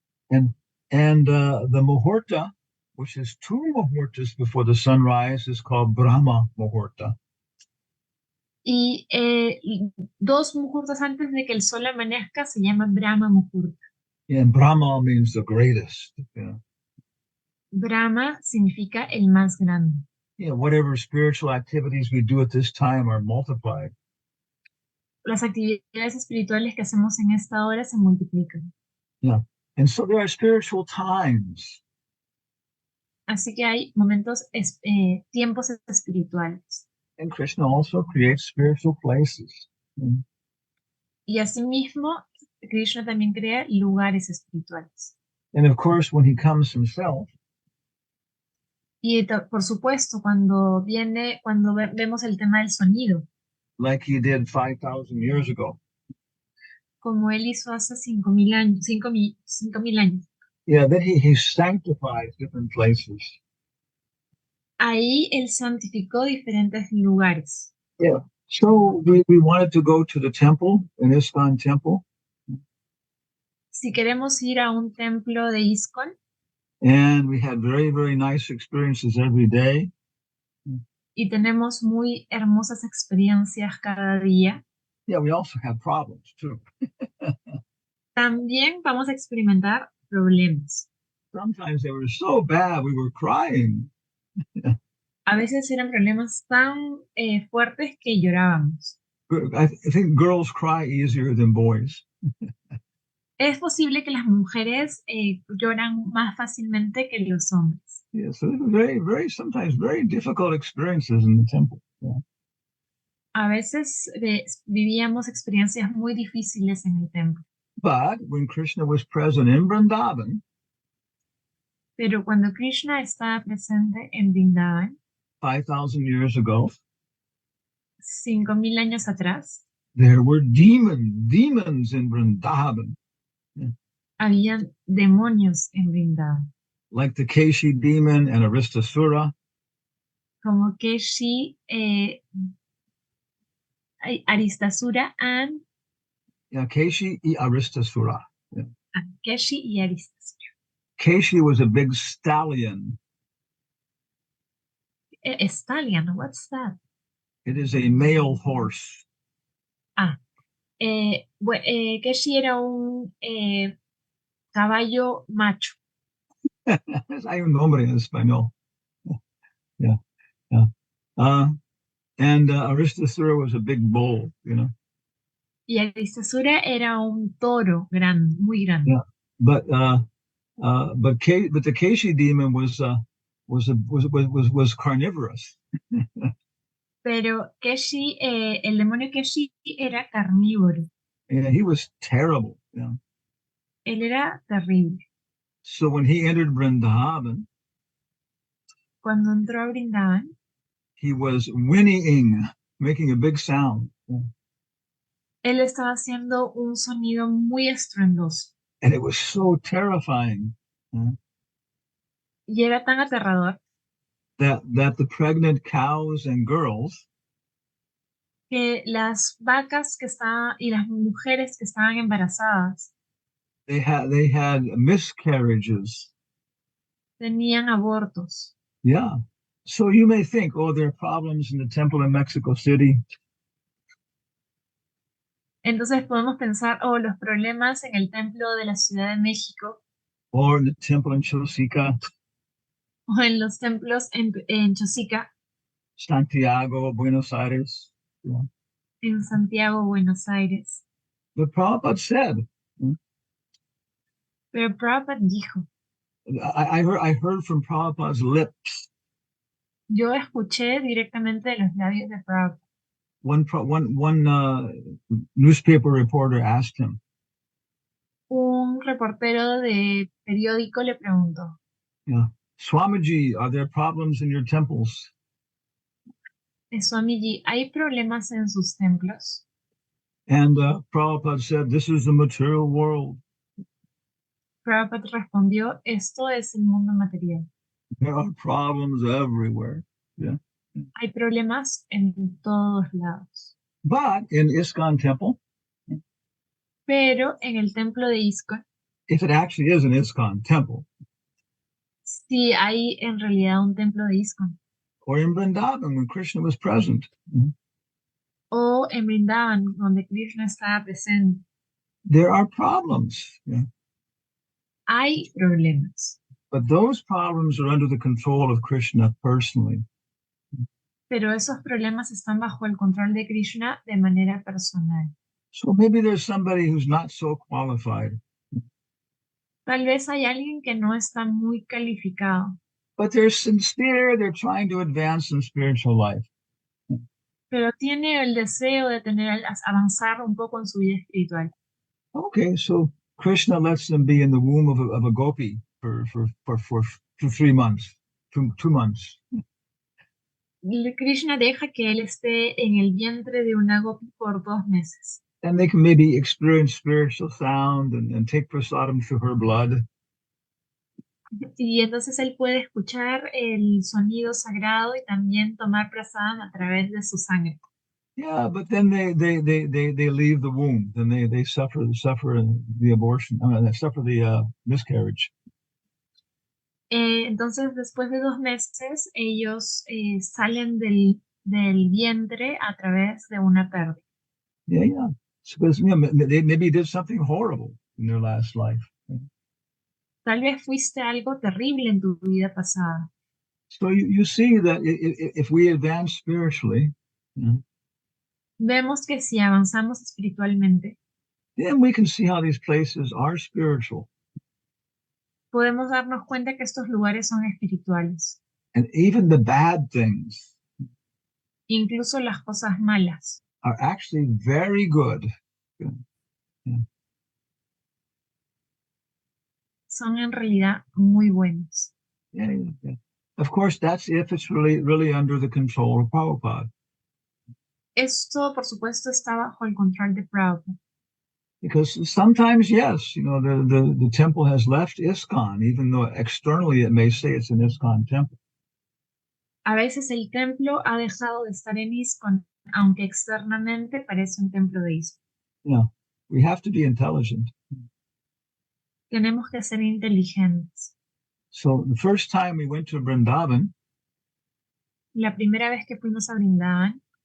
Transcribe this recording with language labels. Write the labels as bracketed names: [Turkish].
[English] And the Muhurta, which is 2 Muhurtas before the sunrise, is called Brahma Muhurta. [Spanish] Y 2 muhurtas antes de que el sol amanezca se llama Brahma Muhurta. [English] Yeah, and Brahma means the greatest. Yeah. [Spanish] Brahma significa el más grande. [English] Yeah, whatever spiritual activities we do at this time are multiplied. [Spanish] Las actividades espirituales que hacemos en esta hora se multiplican. [English] Yeah, And so there are spiritual times. [Spanish] Así que hay momentos, tiempos espirituales. [English] And Krishna also creates spiritual places. [Spanish] Y asimismo, Krishna también crea lugares espirituales. [English] And of course, when he comes himself, [Spanish] Y por supuesto, cuando vemos el tema del sonido, [English] like he did 5,000 years ago, [Spanish] como él hizo hace 5.000 años, 5.000 años, [English] yeah, then he sanctifies different places. [Spanish] ahí él santificó diferentes lugares. [English] Yeah. So we wanted to go to the temple, an ISKCON temple. [Spanish] Si queremos ir a un templo de ISKCON, [English] and we had very, very nice experiences every day. [Spanish] y tenemos muy hermosas experiencias cada día, [English] Yeah, we also had problems too. [Spanish] también vamos a experimentar problemas. [English] Sometimes they were so bad, we were crying. [Spanish] A veces eran problemas tan fuertes que llorábamos. [English] I think girls cry easier than boys. [Spanish] Es posible que las mujeres lloran más fácilmente que los hombres. [English] Yeah, so it was very, very, sometimes very difficult experiences in the temple. Yeah. [Spanish] A veces vivíamos experiencias muy difíciles en el templo. [English] But when Krishna was present in Vrindavan, [Spanish] Pero cuando Krishna estaba presente en Vrindavan, [English] 5,000 years ago, [Spanish] 5.000 años atrás, [English] there were demons in Vrindavan. [Spanish] habían demonios en Vrindavan, [English] Like the Keshi demon and Aristasura. [Spanish] como Keshi, Aristasura and Yeah, Keshi y Aristasura. Yeah. Keshi y Aristasura. [English] Keshi was a big stallion. Stallion, what's that? It is a male horse. [Spanish] Keshi era un caballo macho. Hay un nombre en español. [English] Yeah, yeah. And Aristasura was a big bull, you know. [Spanish] Y Aristasura era un toro grande, muy grande. [English] Yeah, but the Keshi demon was carnivorous. [Spanish] Pero Keshi, el demonio Keshi era carnívoro. [English] Yeah, he was terrible. Yeah. [Spanish] Él era terrible. [English] So when he entered Vrindavan, [Spanish] Cuando entró a Vrindavan, [English] he was whinnying, making a big sound. Yeah. [Spanish] él estaba haciendo un sonido muy estruendoso. [English] And it was so terrifying. Yeah. [Spanish] Y era tan aterrador [English] That the pregnant cows and girls [Spanish] que las vacas que estaban y las mujeres que estaban embarazadas [English] they had miscarriages. [Spanish] tenían abortos. [English] Yeah. So you may think, oh, there are problems in the temple in Mexico City. [Spanish] Entonces podemos pensar, los problemas en el templo de la Ciudad de México [English] Or in the temple in Chosica, [Spanish] o en los templos en Chosica, [English] Santiago, Buenos Aires. Yeah. [Spanish] en Santiago, Buenos Aires. [English] But Prabhupada said, [Spanish] Pero Prabhupada dijo, [English] I heard from Prabhupada's lips. [Spanish] Yo escuché directamente de los labios de Prabhupada. [English] One newspaper reporter asked him, [Spanish] Un reportero de periódico le preguntó, [English] yeah, Swamiji, are there problems in your temples? [Spanish] Swamiji, ¿hay problemas en sus templos? [English] And Prabhupada said, this is the material world. [Spanish] Prabhupada respondió, esto es el mundo material. [English] There are problems everywhere. Yeah. [Spanish] Hay problemas en todos lados. [English] But in ISKCON temple, [Spanish] Pero en el templo de ISKCON, [English] if it actually is an ISKCON temple, [Spanish] sí hay en realidad un templo de ISKCON. [English] or in Vrindavan when Krishna was present, [Spanish] O en Vrindavan, donde Krishna estaba presente. [English] there are problems. Yeah. [Spanish] Hay problemas. [English] But those problems are under the control of Krishna personally. [Spanish] Pero esos problemas están bajo el control de Krishna de manera personal. [English] So maybe there's somebody who's not so qualified. [Spanish] Tal vez hay alguien que no está muy calificado, [English] but they're sincere. They're trying to advance in spiritual life. [Spanish] pero tiene el deseo de avanzar un poco en su vida espiritual. [English] Okay, so Krishna lets them be in the womb of a gopi for 3 months, 2 months. [Spanish] Krishna deja que él esté en el vientre de una gopi por 2 meses. [English] And they can maybe experience spiritual sound and take prasadam through her blood. [Spanish] Y entonces él puede escuchar el sonido sagrado y también tomar prasadam a través de su sangre. [English] Yeah, but then they leave the womb. Then they suffer the abortion. They suffer the miscarriage. [Spanish] Entonces, después de 2 meses, ellos salen del vientre a través de una pérdida. [English] Yeah. Because they maybe did something horrible in their last life. [Spanish] Tal vez fuiste algo terrible en tu vida pasada. [English] So you see that if we advance spiritually, [Spanish] Vemos que si avanzamos espiritualmente, [English] then we can see how these places are spiritual. [Spanish] podemos darnos cuenta que estos lugares son espirituales. [English] And even the bad things [Spanish] Incluso las cosas malas [English] are actually very good. [Spanish] son en realidad muy buenos. [English] Yeah. Of course, that's if it's really under the control of Prabhupada. [Spanish] Esto, por supuesto, está bajo el control de Prabhupada. [English] Because sometimes, yes, the temple has left ISKCON, even though externally it may say it's an ISKCON temple. [Spanish] A veces el templo ha dejado de estar en ISKCON, aunque externamente parece un templo de ISKCON. [English] Yeah, we have to be intelligent. [Spanish] Tenemos que ser inteligentes. [English] So the first time we went to Vrindavan [Spanish] La primera vez que fuimos a Brindavan